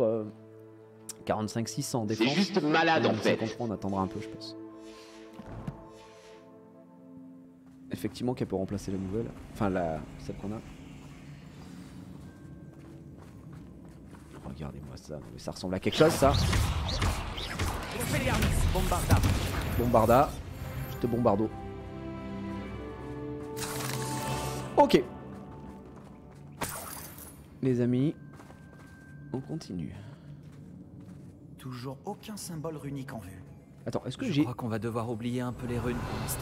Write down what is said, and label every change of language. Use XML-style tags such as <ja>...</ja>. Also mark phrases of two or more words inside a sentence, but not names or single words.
<fr>45-600 en défense. C'est juste malade en fait. 53, on attendra un peu, je pense. Effectivement, qu'elle peut remplacer la nouvelle, enfin celle qu'on a. Regardez-moi ça, mais ça ressemble à quelque chose ça. Expelliarmus. Bombarda. Bombarda, je te bombardo. Ok. Les amis, on continue. Toujours aucun symbole runique en vue. Attends, est-ce que Je j'ai... crois qu'on va devoir oublier un peu les runes pour l'instant.</fr>